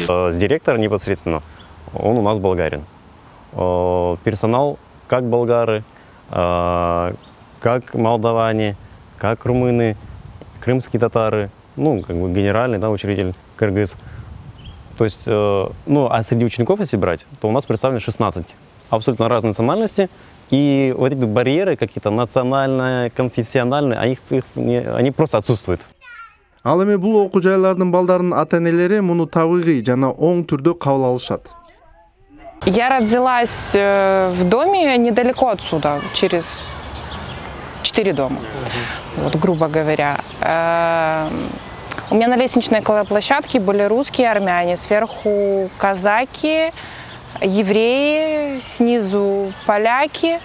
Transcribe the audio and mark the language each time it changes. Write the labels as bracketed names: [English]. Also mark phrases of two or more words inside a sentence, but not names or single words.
[Russian] С директором непосредственно, он у нас болгарин. Персонал как болгары, как молдаване, как румыны, крымские татары, ну, как бы генеральный, да, учредитель кыргыз. То есть, ну, а среди учеников, если брать, то у нас представлено 16 абсолютно разные национальности. И вот эти барьеры какие-то национальные, конфессиональные, они просто отсутствуют. [Kyrgyz] Ал эми бул окуу жайлардын балдарынын ата-энелери муну табигый жана оң түрдө кабыл алышат. [Russian] Я родилась в доме недалеко отсюда, через 4 дома, вот, грубо говоря. У меня на лестничной площадке были русские, армяне, сверху казаки, евреи, снизу поляки.